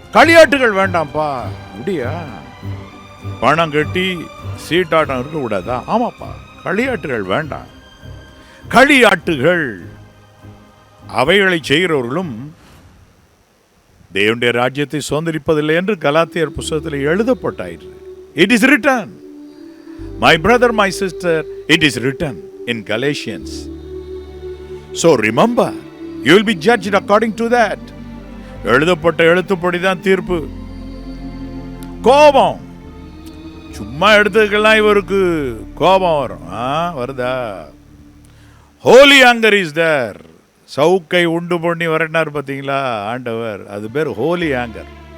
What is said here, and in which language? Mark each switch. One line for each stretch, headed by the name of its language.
Tamil: களியாட்டுகள் வேண்டாம்ப்பா. அப்படியா? பணம் கட்டி சீட்டாட்டம் இருக்கக்கூடாதா? ஆமாப்பா, களியாட்டுகள் வேண்டாம். களியாட்டுகள் அவைகளை செய்கிறவர்களும் தேவனுடைய ராஜ்யத்தை சுதந்திரிப்பதில்லை என்று கலாத்தியர் புத்தகத்தில் எழுதப்பட்டாயிற்று.
English: It is written, my brother, my sister, it is written in Galatians. So remember, you will be judged according to that.
Tamil: எழுதப்பட்ட எழுத்துப்படிதான் தீர்ப்பு. கோபம், சும்மா எடுத்துக்கலாம் இவருக்கு கோபம் வரும். வருதா?
English: holy anger is there.
Tamil: சவுக்கை உண்டு பண்ணி வரட்டார் பார்த்தீங்களா ஆண்டவர், அது பேர் ஹோலி ஆங்கர்.